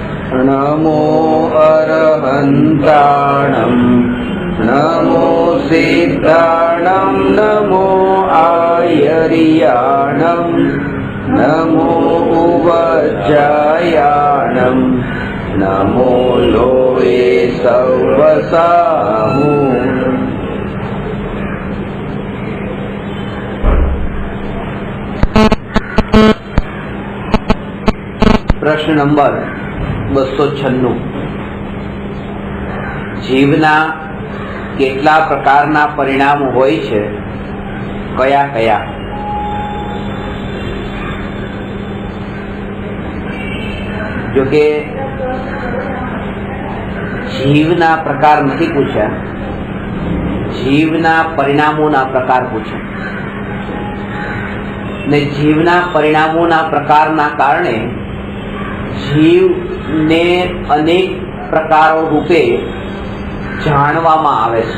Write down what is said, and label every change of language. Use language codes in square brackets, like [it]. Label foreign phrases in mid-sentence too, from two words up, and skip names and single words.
[pra] नमो अरहन्ताणं नमो सिद्धाणं नमो आयर्याणं नमो उवज्जायाणं नमो लोये सवसाहु। [gu] પ્રશ્ન નંબર 296 જીવના કેટલા પ્રકારના પરિણામો હોય છે, કયા કયા? જો કે જીવના પ્રકાર નથી પૂછ્યા, જીવના પરિણામોના પ્રકાર પૂછ્યા ને જીવના પરિણામોના પ્રકારના કારણે જીવને અનેક પ્રકારો રૂપે જાણવામાં આવે છે।